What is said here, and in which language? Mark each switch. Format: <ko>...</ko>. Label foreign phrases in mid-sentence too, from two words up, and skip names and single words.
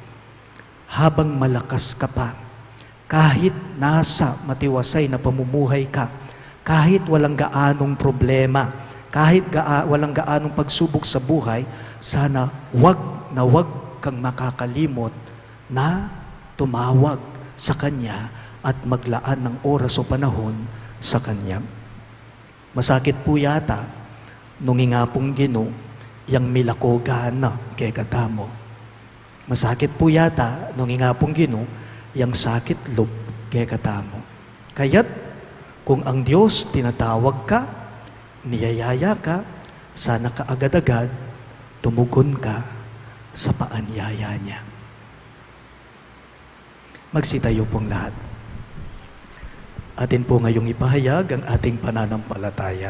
<tl>Habang malakas ka pa, kahit nasa matiwasay na pamumuhay ka, kahit walang gaanong problema, kahit walang gaanong pagsubok sa buhay, sana wag kang makakalimot na tumawag sa Kanya at maglaan ng oras o panahon sa Kanya.</tl> <pam>Masakit po yata nung nga pong Ginoo yang milakogana kay katamo. Masakit po yata nung nga pong Ginoo yang sakit loob kay katamo.</pam> <tl>Kaya't kung ang Diyos tinatawag ka, niyayaya ka, sana kaagad-agad tumugon ka sa paanyaya niya. Magsitayo pong lahat. Atin po ngayong ipahayag ang ating pananampalataya.</tl>